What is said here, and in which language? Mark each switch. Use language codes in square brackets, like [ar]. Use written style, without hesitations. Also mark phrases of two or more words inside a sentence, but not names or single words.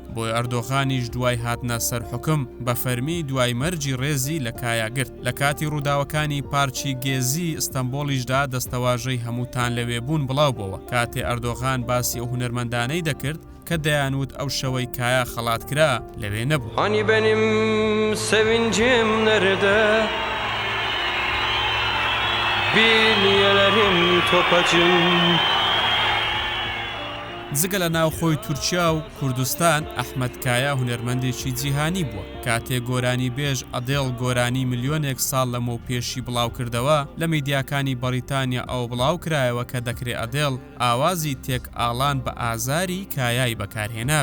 [ckb] بۆی ئەردۆغانیش دوای هاتنە سەر حکم بە فەرمی دوای مەرجی ڕێزی لە کایا گرت. لە کاتی ڕووداوەکانی پارچی گێزی ئستەمبۆڵیشدا دەستەواژەی هەمووتان لەوێ بوون بڵاو بووە. کاتێ ئەردۆغان باسی ئەو هونەرمەندانەی دەکرد کە دەیانوت ئەو شەوەی کایا خەڵات کرا لەوێ نەبوو. [tr] Hani benim sevincim nerede? Bilyelerim topacım. [ckb] جگە لە ناوخۆی تورکیا و کوردستان ئەحمەد کایا هونەرمەندێکی جیهانی بووە. کاتێ گۆرانی بێژ ئەدێڵ گۆرانی ملیۆنێک ساڵ لەمەو پێشی بڵاو کردەوە، لە میدیاکانی بەریتانیا ئەو بڵاو کرایەوە کە دەکرێ ئەدێڵ ئاوازی تێک ئاڵان بە ئازاری کایای بەکارهێناب.